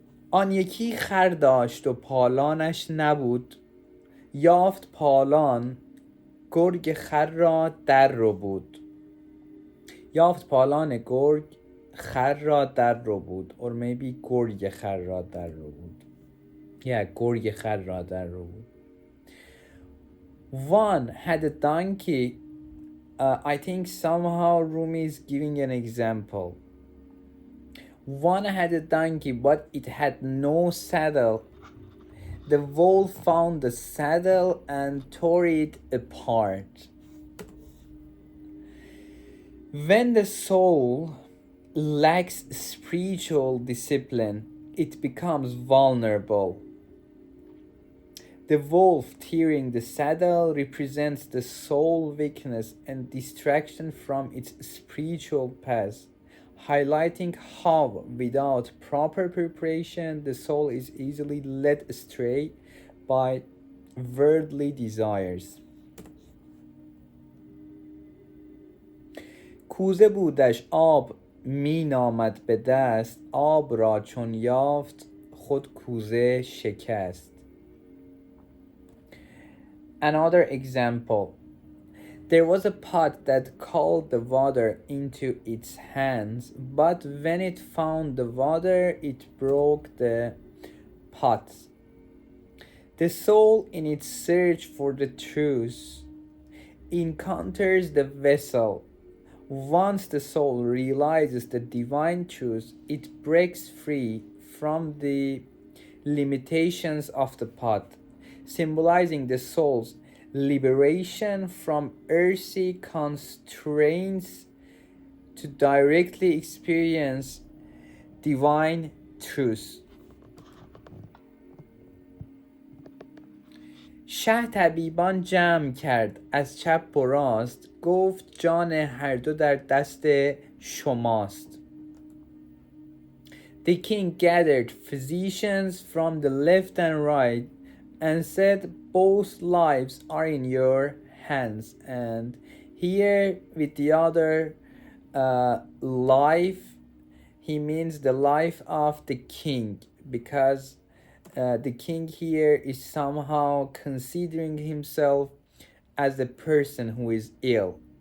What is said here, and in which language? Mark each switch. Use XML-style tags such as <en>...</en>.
<fa>آن یکی خر داشت و پالانش نبود، یافت پالان گرگ خر را در رو بود. یافت پالان گرگ خر را در رو بود.</fa> <en>Or maybe</en> <fa>گرگ خر را در رو بود.</fa> <en>Yeah,</en> <fa>گرگ خر را در رو بود.</fa> <en>One had a donkey. I think somehow Rumi is giving an example. One had a donkey, but it had no saddle. The wolf found the saddle and tore it apart. When the soul lacks spiritual discipline, it becomes vulnerable. The wolf tearing the saddle represents the soul weakness and distraction from its spiritual path, highlighting how, without proper preparation, the soul is easily led astray by worldly desires.</en> <fa>کوزه بودش آب می نامد به دست، آب را چون یافت خود کوزه شکست.</fa> <en>Another example. There was a pot that called the water into its hands, but when it found the water, it broke the pot. The soul, in its search for the truth, encounters the vessel. Once the soul realizes the divine truth, it breaks free from the limitations of the pot, symbolizing the soul's liberation from earthly constraints to directly experience divine truth.</en> <fa>شه طبیبان جمع کرد از چپ و راست، گفت جان هر دو در دست شماست.</fa> <en>The king gathered physicians from the left and right and said, both lives are in your hands. And here with the other life, he means the life of the king, because the king here is somehow considering himself as the person who is ill.</en>